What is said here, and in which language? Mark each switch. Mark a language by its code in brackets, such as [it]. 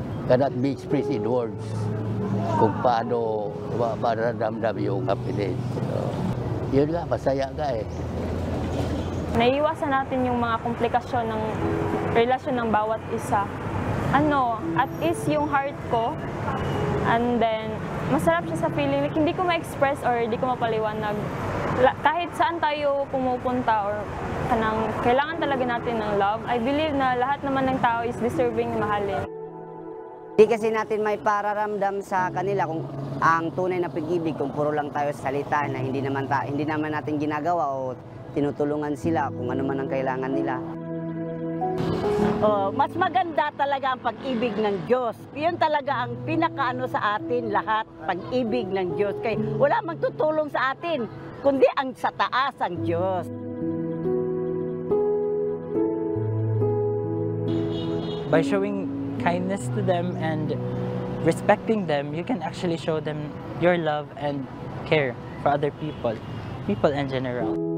[en] Cannot be expressed in words [tl] kung paano mararamdam yung [en] happiness. [tl] Yun nga, masaya ka eh. Naiiwasan natin yung mga komplikasyon ng relasyon ng bawat isa. At least yung heart ko, and then, masarap siya sa feeling. Like, hindi ko ma-express or hindi ko mapaliwanag. Kahit saan tayo pumupunta or kailangan talaga natin ng love, [en] I believe [tl] na lahat naman ng tao is deserving mahalin. Hindi kasi natin may pararamdam sa kanila kung ang tunay na pag-ibig kung puro lang tayo sa salita na hindi naman natin ginagawa o tinutulungan sila kung ano man ang kailangan nila. Mas maganda talaga ang pag-ibig ng Diyos. Yun talaga ang pinakaano sa atin lahat, pag-ibig ng Diyos. Kaya wala magtutulong sa atin, kundi ang sa taas ang Diyos. [en] By showing kindness to them and respecting them, you can actually show them your love and care for other people in general.